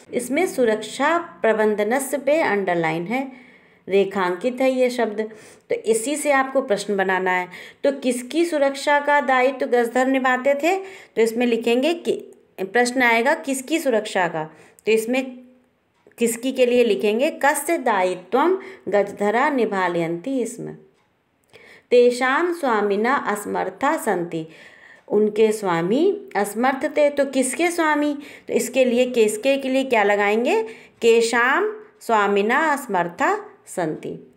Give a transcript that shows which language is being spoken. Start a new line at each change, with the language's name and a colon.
Hindi: इसमें
Sanskrit: सुरक्षा प्रबंधनस्य
Hindi: पे अंडरलाइन है, रेखांकित है ये शब्द, तो इसी से आपको प्रश्न बनाना है। तो किसकी सुरक्षा का दायित्व गजधर निभाते थे? तो इसमें लिखेंगे कि प्रश्न आएगा किसकी सुरक्षा का, तो इसमें किसकी के लिए लिखेंगे
Sanskrit: कस्य दायित्वं गजधरा निभालयन्ति स्म। तेषां स्वामिना असमर्था सन्ति।
Hindi: उनके स्वामी असमर्थ थे, तो किसके स्वामी? तो इसके लिए किसके के लिए क्या लगाएंगे?
Sanskrit: केषां स्वामिना असमर्था सन्ति।